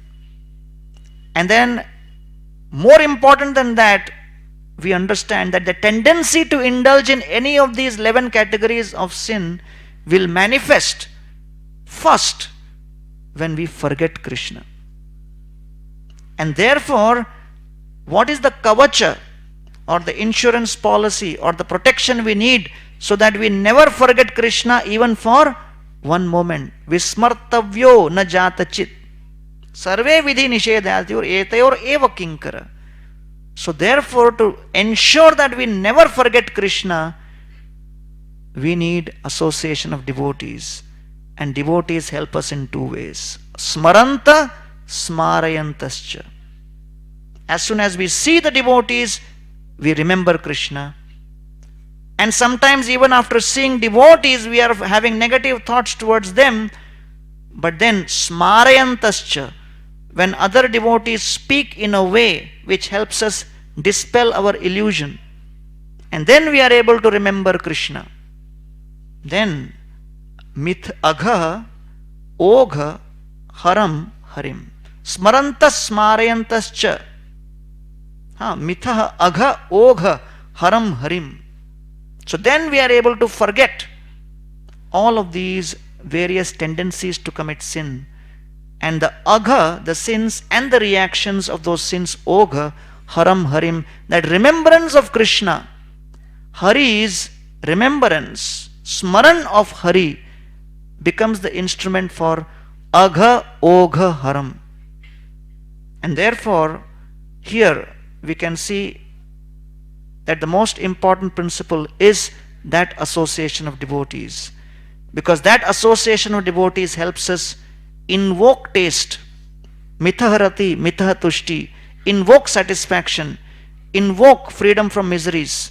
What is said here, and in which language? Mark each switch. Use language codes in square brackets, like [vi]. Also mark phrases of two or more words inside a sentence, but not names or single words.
[en] And then, more important than that, we understand that the tendency to indulge in any of these 11 categories of sin will manifest first when we forget Krishna. And therefore, what is the kavacha or the insurance policy or the protection we need so that we never forget Krishna even for one moment? [sa] Vismartavyo na jata chit. Sarve vidhi nishedhatyur etayor eva kinkara. [en] So therefore, to ensure that we never forget Krishna, we need association of devotees. And devotees help us in two ways. [sa] Smaranta, smarayantascha. [en] As soon as we see the devotees, we remember Krishna. And sometimes even after seeing devotees, we are having negative thoughts towards them. But then smarayantascha, when other devotees speak in a way which helps us dispel our illusion, and then we are able to remember Krishna. [sa] Then mith agha ogha haram harim. Smarantas smarayantascha. Mitha agha ogha haram harim. [en] So then we are able to forget all of these various tendencies to commit sin. And the agha, the sins and the reactions of those sins, [sa] ogha, haram, harim, [en] that remembrance of Krishna, Hari's remembrance, smaran of Hari, becomes the instrument for [sa] agha, ogha, haram. [en] And therefore, here we can see that the most important principle is that association of devotees. Because that association of devotees helps us invoke taste, [sa] mitaharati, mitahatushti, [en] invoke satisfaction, invoke freedom from miseries.